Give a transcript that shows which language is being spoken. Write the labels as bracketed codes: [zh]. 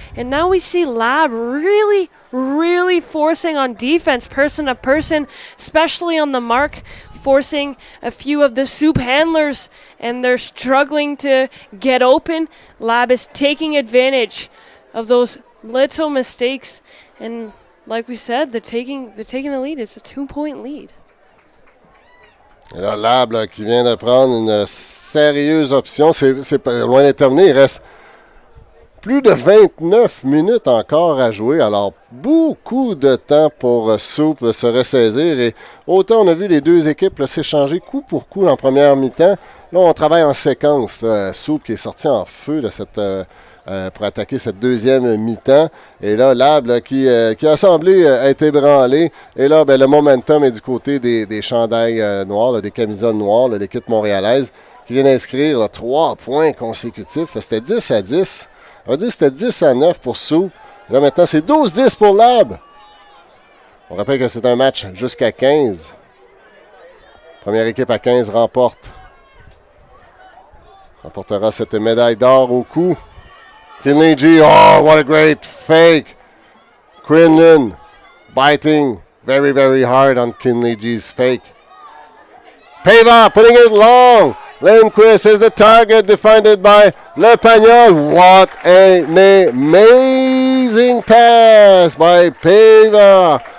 [en] And now we see Lab really, really forcing on defense, person to person, especially on the mark, forcing a few of the Soup handlers, and they're struggling to get open. Lab is taking advantage of those little mistakes, and like we said, they're taking the lead. It's a 2-point lead. [fr] Et là, Lab là, qui vient de prendre une sérieuse option. C'est pas loin d'être terminé. Il reste plus de 29 minutes encore à jouer. Alors, beaucoup de temps pour Soup se ressaisir. Et autant on a vu les deux équipes là, s'échanger coup pour coup en première mi-temps. Là, on travaille en séquence. Là. Soup qui est sorti en feu de cette... pour attaquer cette deuxième mi-temps. Et là, Lab là, qui a semblé être ébranlé. Et là, ben, le momentum est du côté des chandails noirs, là, des camisoles noires, là, l'équipe montréalaise, qui vient d'inscrire là, 3 points consécutifs. Là, c'était 10-10. On va dire que c'était 10-9 pour Sou. Là, maintenant, c'est 12-10 pour Lab. On rappelle que c'est un match jusqu'à 15. Première équipe à 15 remportera cette médaille d'or au cou. [en] Kinley G, oh, what a great fake. Quinlan biting very, very hard on Kinley G's fake. Pava putting it long. Lindquist is the target, defended by Le Pagnol. What an amazing pass by Pava.